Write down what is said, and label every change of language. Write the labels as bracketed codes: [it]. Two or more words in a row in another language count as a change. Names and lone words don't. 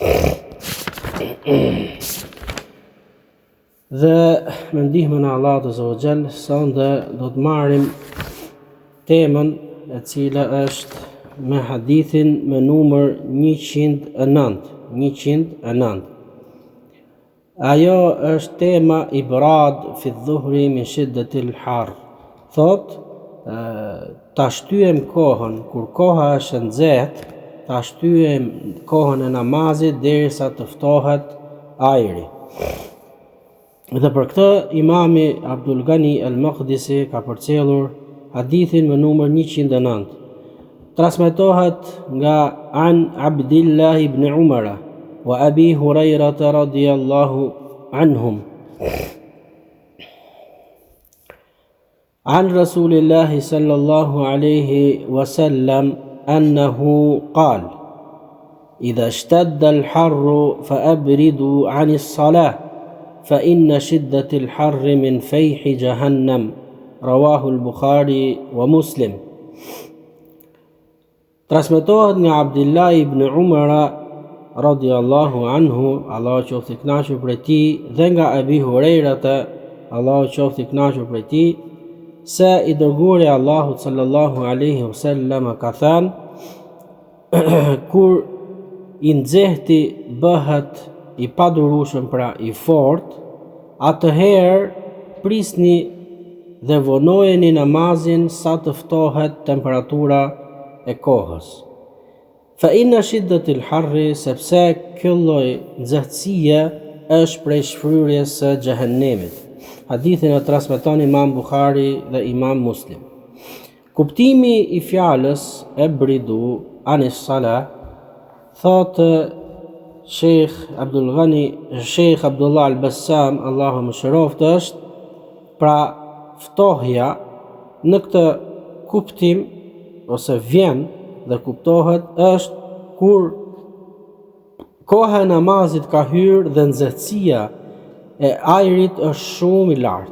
[sq] Dhe me ndihmën e Allahut [ar] عز وجل, [sq] sonde do të marrim temën e cila është me hadithin me numër 109. Ajo është tema [ar] الإبراد في الظهر من شدة الحر. [sq] Thot ta shtyjem kohën kur koha është nxehtë, ta shtyjem kohën e namazit derisa të ftohet ajri. Dhe për këtë Imami Abdul Ghani al-Maqdisi ka përcjellur hadithin me numër 109. Transmetohet nga [ar] عن عبد الله بن عمر وأبي هريرة رضي الله عنهم عن رسول الله صلى الله عليه وسلم أنه قال: إذا اشتد الحر فأبردوا عن الصلاة فإن شدة الحر من فيح جهنم. رواه البخاري ومسلم. [sq] Transmetohet nga Abdullah ibn Umar [ar] رضي الله عنه, [sq] Allahu qoftë I kënaqur prej tij, dhe nga Abi Hurairata, Allahu qoftë I kënaqur prej tij, se I dërguari Allahut [ar] صلى الله عليه وسلم [sq] ka thënë: kur I nxehti bëhet I padurueshëm, pra I fort, atëherë prisni dhe vonojeni namazin sa të ftohet temperatura e kohës. [ar] فإن شدة الحر, [sq] sepse kjo lloj nxehtësie është prej shfryrjes së xhehenemit. Hadithin e transmeton Imam Bukhari dhe Imam Muslim. Kuptimi I fjalës e [ar] أبردوا عن الصلاة, [sq] thot Sheikh Abdullah al-Bassam, Allahu mëshiroft, është pra ftohja në këtë kuptim ose vjen dhe kuptohet është kur koha e namazit ka hyrë dhe nxehtësia e ajrit është shumë I lartë.